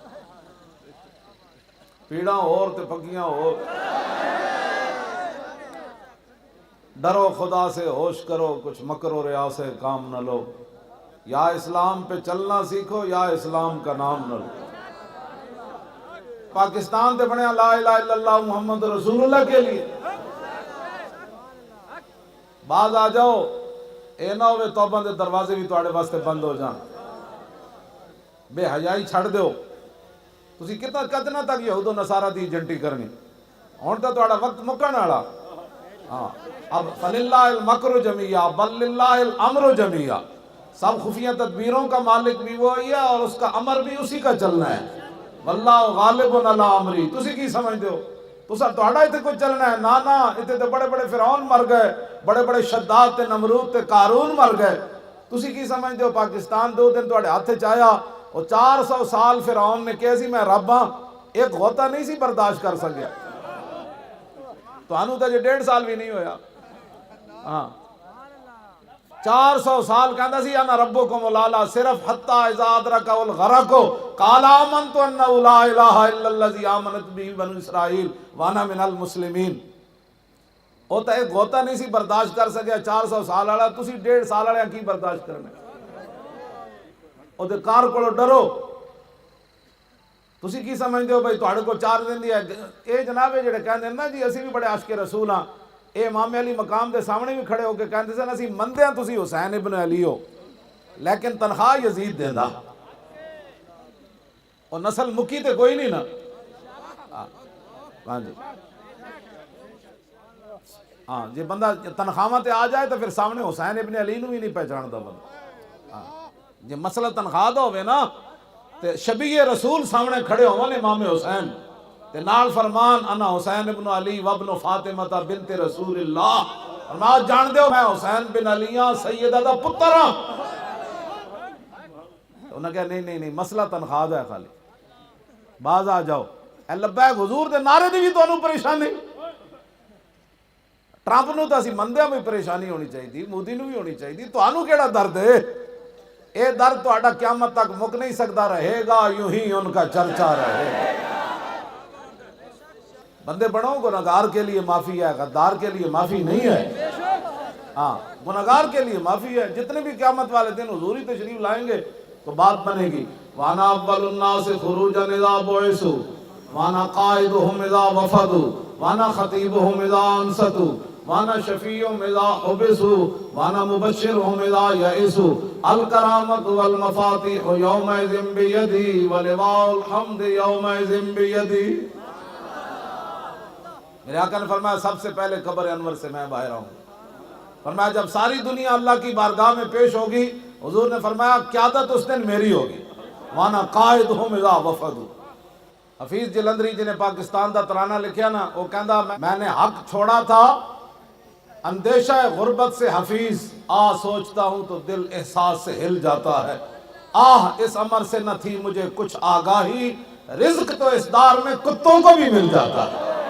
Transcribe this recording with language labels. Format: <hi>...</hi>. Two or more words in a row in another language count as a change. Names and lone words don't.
<pa>پیڑاں اور تے پکیاں اور،</pa> <ur>ڈرو خدا سے ہوش کرو، کچھ مکر و ریا سے کام نہ لو، یا اسلام پہ چلنا سیکھو یا اسلام کا نام نہ لو۔</ur> <pa>پاکستان تے بنیا</pa> <ar>لا الہ الا اللہ محمد رسول اللہ</ar> <pa>کے لیے، بعض آ جاؤ اے نہ ہوئے توبہ دے دروازے بھی تواڈے واسطے بند ہو جان، بے حیائی چھڑ دیو۔ تسی کتنا تک یہود و نصارہ دی ایجنٹی کرنی؟ ہن تا تواڈا وقت مکن والا۔</pa> <ur>ہاں اب</ur> <ar>فللہ المکر جمیعا بل للہ الامر جمیعا،</ar> <ur>سب خفیہ تدبیروں کا مالک بھی وہی ہے اور اس کا امر بھی اسی کا چلنا ہے۔</ur> <ar>واللہ غالب علی امری،</ar> <pa>تسی کی سمجھتے ہو؟ تہاڈا ایتھے کوئی چلنا ہے؟ نا ایتھے تے بڑے بڑے فرعون مر گئے، بڑے بڑے شداد تے نمرود تے قارون مر گئے، تسی کی سمجھتے ہو پاکستان 2 دن تواڈے ہاتھ وچ آیا؟ اور 400 سال فرعون نے کہا سی میں رب ہاں، ایک غوطہ نہیں سی برداشت کر سکیا، تانوں تے 1.5 سال بھی نہیں ہویا۔ ہاں 400 سال کہندا سی</pa> <ar>انا ربکم الاعلی، صرف حتی اذا ادرک الغرق قال آمنت انہ لا الہ الا الذی آمنت به بنو اسرائیل وانا من المسلمین۔</ar> <pa>وہ تو ایک غوطہ نہیں سی برداشت کر سکیا 400 سال والا، تسی 1.5 سال والے کی برداشت کرنا؟ او دے کار کولو ڈرو۔ تسی کی سمجھتے ہو بھائی تواڈے کو 4 دن دی ہے؟ اے جناب جڑے کہندے نا جی اسی بھی بڑے عاشق رسول ہاں، اے امام علی مقام دے سامنے بھی کھڑے ہو کے کہندے سن اسی مندے ہاں تسی حسین ابن علی ہو، لیکن تنخواہ یزید دیندا، اور نسل مکی تے کوئی نہیں نا۔ ہاں جی ہاں جی، بندہ تنخواہ تے آ جائے تو پھر سامنے حسین ابن علی نو بھی نہیں پہچاندا بندہ۔ جی مسئلہ تنخواہ دا ہوئے نا تے شبیہ رسول سامنے کھڑے ہونے امام حسین تے نال فرمان</pa> <ar>انا حسین ابن علی وابن فاطمہ بنت رسول اللہ،</ar> <pa>فرمایا جان دیو میں حسین بن علی ہاں، سیدہ دا پتر ہاں۔ انہوں نے کہا نہیں مسئلہ تنخواہ دا ہے خالی، باز آ جاؤ۔ اے لبیک حضور دے نعرے دی بھی تو انہوں پریشانی، ٹرمپ نو تو اسی مندیاں بھی پریشانی ہونی چاہیے، مودی نو بھی ہونی چاہیے، تو انہوں کیڑا درد ہے؟ اے درد تو آڈا قیامت تک مک نہیں سکتا،</pa> <ur>رہے گا یوں ہی ان کا چرچا رہے گا۔ بندے بڑھو، گناہگار کے لیے معافی ہے، غدار کے لیے معافی نہیں ہے۔ ہاں گناہگار کے لیے معافی ہے، جتنے بھی قیامت والے دن حضوری تشریف لائیں گے تو بات بنے گی۔</ur> <ar>وَأَنَا أَوَّلُ النَّاسِ خُرُوجًا إِذَا بُعِثُوا وَأَنَا قَائِدُهُمْ إِذَا وَفَدُوا وَأَنَا خَطِيبُهُمْ إِذَا أَنصَتُوا وَأَنَا شَفِيعُهُمْ إِذَا حُبِسُوا وَأَنَا مُبَشِّرُهُمْ إِذَا يَئِسُوا الْكَرَامَةُ وَالْمَفَاتِحُ يَوْمَئِذٍ بِيَدِي وَلِوَاءُ الْحَمْدِ يَوْمَئِذٍ بِيَدِي۔</ar> <ur>میرے آقا نے فرمایا سب سے پہلے قبر انور سے میں باہر آؤں۔ فرمایا جب ساری دنیا اللہ کی بارگاہ میں پیش ہوگی، حضور نے فرمایا قیادت اس دن میری ہوگی۔</ur> <ar>وَأَنَا قَائِدُهُمْ إِذَا وَفَدُوا۔</ar> <pa>حفیظ جلندری جنہیں پاکستان دا ترانہ لکھیا نا،</pa> <ur>وہ کہندا میں نے حق چھوڑا تھا اندیشہ غربت سے حفیظ، سوچتا ہوں تو دل احساس سے ہل جاتا ہے، اس امر سے نہ تھی مجھے کچھ آگاہی، رزق تو اس دار میں کتوں کو بھی مل جاتا ہے۔</ur>